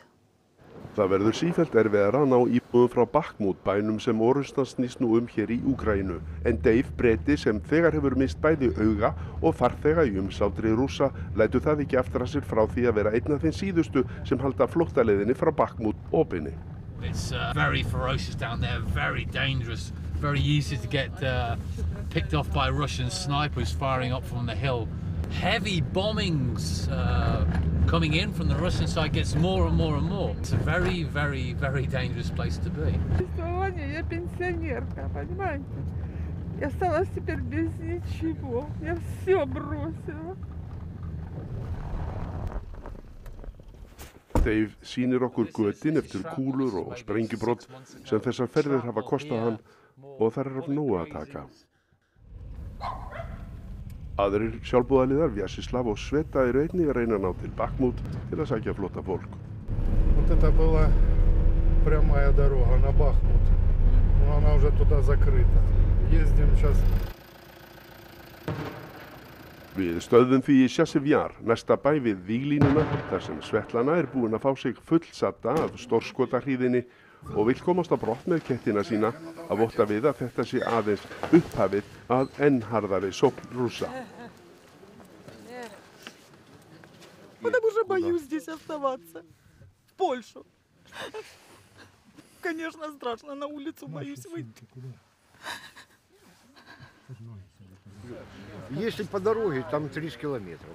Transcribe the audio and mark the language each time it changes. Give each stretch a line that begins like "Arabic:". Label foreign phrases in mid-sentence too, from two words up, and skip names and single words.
Icelandic: Það verður sífellt erfiðara að ná íbúðum frá Bakhmut, bænum sem orrustan snýst nú hér í Úkraínu. En Dave Breti, sem þegar hefur mist bæði auga og farþega í umsátri Rússa, lætur það ekki aftur að sér frá því að vera einn af þeim síðustu sem halda flóttaleiðinni frá Bakhmut opinni.
English: It's very ferocious down there, very dangerous, very easy to get picked off by Russian snipers firing up from the hill. Heavy bombings coming in from the Russian side gets more and more and more. It's a very, very, very dangerous place to be.
Russian: Я пенсионерка, понимаете? Я осталась теперь без ничего. Я все бросила.
Icelandic: Dave sýnir okkur götin eftir kúlur og sprengjubrot sem þessar ferðir hafa kostað hann og þar af nógu að taka. Aðrir sjálfboðaliðar, Vjaseslav og Sveta, eru einnig að reyna að ná til Bakhmut til að sækja flótta fólk.
Russian: Вот это была прямая дорога на Бахмут. Но она уже туда закрыта. Ездим сейчас.
Icelandic: Við stöðum því í Sjasevjar, næsta bæ við víglínuna, þar sem Svetlana búin að fá sig fullsadda af stórskotahríðinni og vill komast á brott með kettina sína að votta við að þetta sé aðeins upphafið að enn harðari sókn Rússa.
Russian: Потому что боюсь здесь оставаться. В Польшу. Конечно, страшно. На улицу боюсь выйти. Если по дороге, там 30 километров.